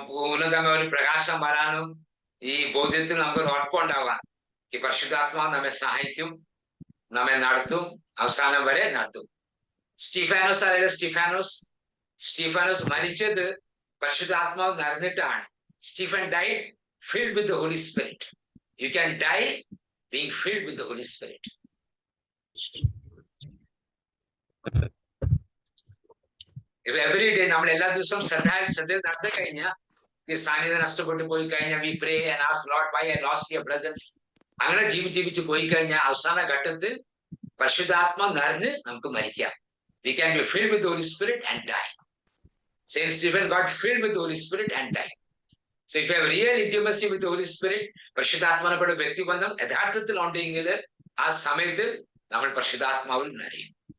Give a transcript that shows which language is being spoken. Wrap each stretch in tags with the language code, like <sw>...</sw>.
<ml>ഉന്നതമായ ഒരു പ്രകാശം വരാനും ഈ ബോധ്യത്തിൽ നമുക്ക് ഉറപ്പുണ്ടാവാൻ ഈ പരിശുദ്ധാത്മാവ് നമ്മെ സഹായിക്കും, നമ്മെ നടത്തും, അവസാനം വരെ നടത്തും. സ്റ്റീഫാനോസ് അറിയില്ല, സ്റ്റീഫാനോസ് മരിച്ചത് പരിശുദ്ധാത്മാവ് നിറഞ്ഞിട്ടാണ്.</ml> <en>Stephen died filled with the Holy Spirit. You can die being filled with the Holy Spirit. If every day</en> <ml>നമ്മൾ എല്ലാ ദിവസവും ശ്രദ്ധയിൽ നടത്തി കഴിഞ്ഞാൽ ഈ സാന്നിധ്യം നഷ്ടപ്പെട്ടു പോയി കഴിഞ്ഞാൽ</ml> <en>we pray and ask Lord why I lost your presence.</en> <ml>അങ്ങനെ ജീവിച്ച് പോയി കഴിഞ്ഞാൽ അവസാന ഘട്ടത്തിൽ പരിശുദ്ധാത്മാ നിറഞ്ഞ് നമുക്ക് മരിക്കാം.</ml> <en>We can be filled with the Holy Spirit and die. Saint Stephen got filled with the Holy Spirit and died. So if you have real intimacy with the Holy Spirit,</en> <ml>പരിശുദ്ധാത്മാവിനോട് വ്യക്തിബന്ധം യഥാർത്ഥത്തിൽ ഉണ്ടെങ്കിൽ ആ സമയത്തിൽ നമ്മൾ പരിശുദ്ധാത്മാവിൽ നിറയും.</ml>